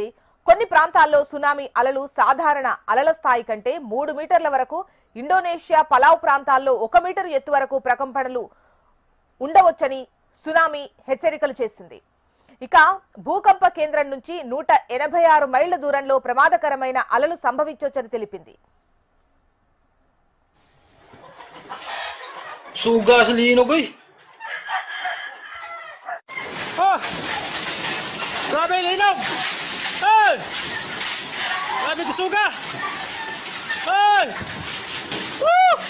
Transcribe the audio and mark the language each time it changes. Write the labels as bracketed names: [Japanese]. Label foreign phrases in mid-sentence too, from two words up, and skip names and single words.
[Telugu] కొన్ని ప్రాంతాల్లో సునామీ అలలు సాధారణ అలల స్థాయి కంటే 3 మీటర్ల వరకు, ఇండోనేషియా పలావ్ ప్రాంతాల్లో 1 మీటరు ఎత్తు వరకు ప్రకంపనలు ఉండవచ్చని సునామీ హెచ్చరికలు చేసింది. ఇక భూకంప కేంద్రం నుంచి 186 మైళ్ల దూరంలో ప్రమాదకరమైన అలలు సంభవించవచ్చని తెలిపింది. [Cebuano] Suga sa linog eh. Grabe linog! Hey! Grabe ka suga! Hey! Woo!